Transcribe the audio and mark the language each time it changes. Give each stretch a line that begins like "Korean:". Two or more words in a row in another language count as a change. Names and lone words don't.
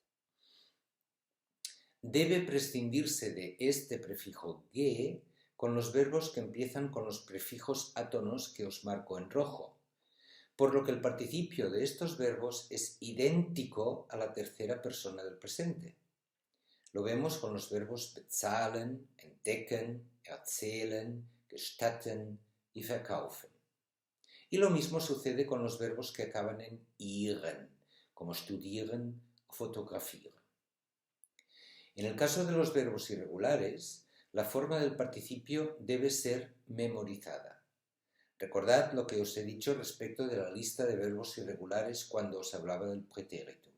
Spanish: Debe prescindirse de este prefijo ge con los verbos que empiezan con los prefijos átonos que os marco en rojo, por lo que el participio de estos verbos es idéntico a la tercera persona del presente. Lo vemos con los verbos
German: bezahlen, entdecken, erzählen, gestatten
Spanish: y verkaufen. Y lo mismo sucede con los verbos que acaban en iren, como studieren o fotografieren. En el caso de los verbos irregulares, la forma del participio debe ser memorizada. Recordad lo que os he dicho respecto de la lista de verbos irregulares cuando os hablaba del pretéritum.